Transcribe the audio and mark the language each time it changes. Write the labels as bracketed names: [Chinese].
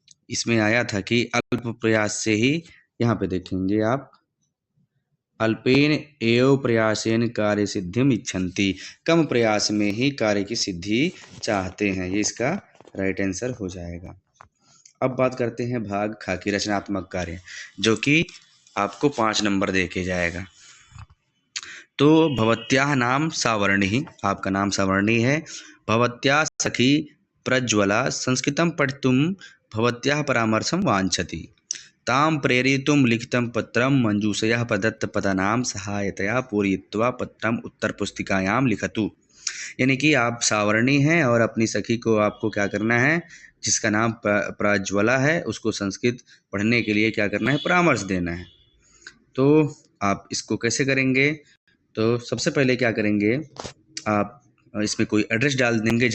[Hindi] इसमें आया था कि अल्प प्रयास से ही, यहाँ पे देखेंगे आप, [Sanskrit] अल्पेन एव प्रयासेन कार्य सिद्धिम इच्छन्ति, [Hindi] कम प्रयास में ही कार्य की सिद्धि चाहते हैं। ये इसका राइट आंसर हो जाएगा। अब बात करते हैं भाग खा की, रचनात्मक कार्य, जो कि आपको 5 नंबर दे के जाएगा। तो [Sanskrit] भवत्याः नाम [Hindi] सावर्णी, आपका नाम सावर्णी है। [Sanskrit] भवत्याः सखी प्रज्वला संस्कृतं पठितुं भवत्याः परामर्शं वाञ्छति। तां प्रेरयितुं लिखितं पत्रं मञ्जूषया प्रदत्तपदानां सहायतया पूरयित्वा पत्रम् उत्तरपुस्तिकायां लिखतु। [Hindi] यानी कि आप सावर्णी हैं और अपनी सखी को आपको क्या करना है, जिसका नाम प्रज्वला है, उसको संस्कृत पढ़ने के लिए क्या करना है, परामर्श देना है। तो आप इसको कैसे करेंगे? तो सबसे पहले क्या करेंगे, आप इसमें कोई एड्रेस डाल देंगे।